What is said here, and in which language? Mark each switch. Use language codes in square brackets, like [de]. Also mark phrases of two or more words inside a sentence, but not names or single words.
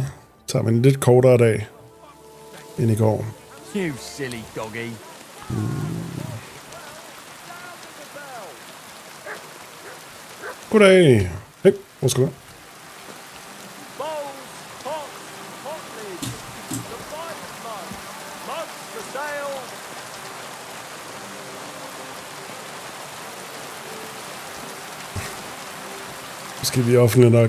[da] Så tager vi en lidt kortere dag end i går. [en] You silly doggy. [da] Goddag. Hey, hvor skal du? Måske vi er offentlige nok.